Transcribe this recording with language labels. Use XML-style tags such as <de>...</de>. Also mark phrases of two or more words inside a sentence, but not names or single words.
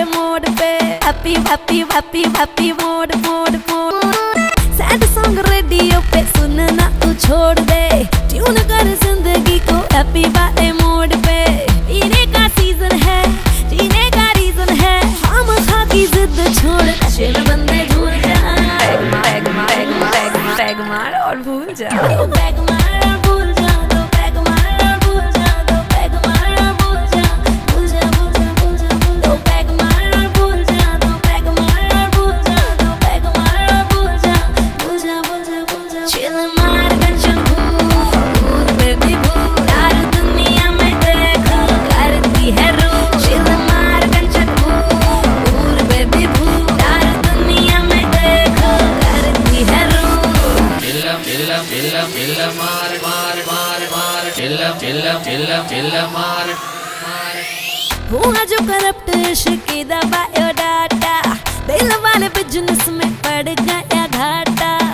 <hi>मोड पे</hi> <en>happy happy happy happy mode mode mode sad song radio</en> <hi>पे सुनना तू छोड़ दे ट्यून कर जिंदगी को हैप्पी वाले मोड पे पीने का सीजन है जीने का रीजन है हम खा की जिद छोड़ नशे में बंदे झूल जा पैग मार और भूल जा तो पैग मार और भूल जा तो पैग मार और भूल जा तो पैग मार और भूल जा भूल जा भूल जा भूल जा भूल तो पैग मार और भूल जा तो पैग मार और भूल जा तो पैग मार और भूल जा भूल जा भूल जा भूल जा चिल मार गंजन भूल बेबी भूल यार दुनिया में देखो करती है रूह चिल मार गंजन भूल बेबी भूल यार दुनिया में देखो करती है रूह हुआ जो करप्ट इश्क दा बायोडाटा दिल वाले बिजनेस में पड़ गया घाटा</hi>